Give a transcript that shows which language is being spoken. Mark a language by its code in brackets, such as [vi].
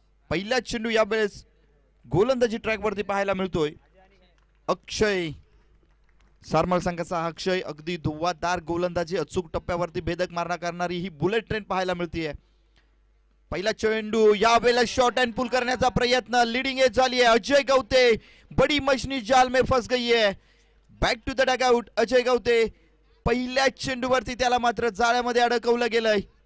[mr] पहिला चेंडू यावेळेस गोलंदाजी ट्रॅक वरती पाहायला मिळतोय। अक्षय सारमल संघाचा अक्षय अगदी धुव्वाधार गोलंदाजी, अचूक टप्प्यावरती भेदक मारणा करणारी ही बुलेट ट्रेन पाहायला मिळतीये। पहिला चेंडू यावेळेला शॉट अँड पुल करण्याचा प्रयत्न, लीडिंग एज झाली आहे अजय गवते। [hi] बड़ी मछली जाल में फंस गई है, [en] back to the dugout [hi] Ajay गवते। [mr] पहिल्या चेंडूवरती त्याला मात्र जाळ्यामध्ये अडकवलं गेलंय।